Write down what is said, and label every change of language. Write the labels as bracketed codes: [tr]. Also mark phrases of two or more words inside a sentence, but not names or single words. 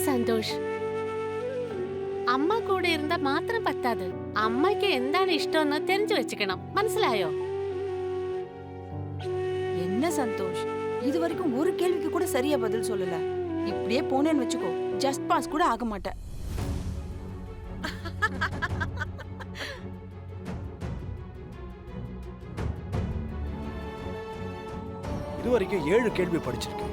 [ml] சந்தோஷ். അമ്മ കൂടെ இருந்தா മാത്രം പറ്റാது. അമ്മയ്ക്ക് എന്താണ് ഇഷ്ടമെന്ന് தெரிஞ்சு വെച്ചിക്കണം. മനസ്സിലായോ? [ta] என்ன சந்தோஷ், இது வரைக்கும் ஒரு கேள்விக்கு கூட சரியா பதில் சொல்லல. இப்படியே போனேன்னு வச்சுக்கோ, [en] just pass [ta] கூட ஆக மாட்டேன். இதுவரைக்கும் 7 கேள்வி படிச்சிருக்கேன்.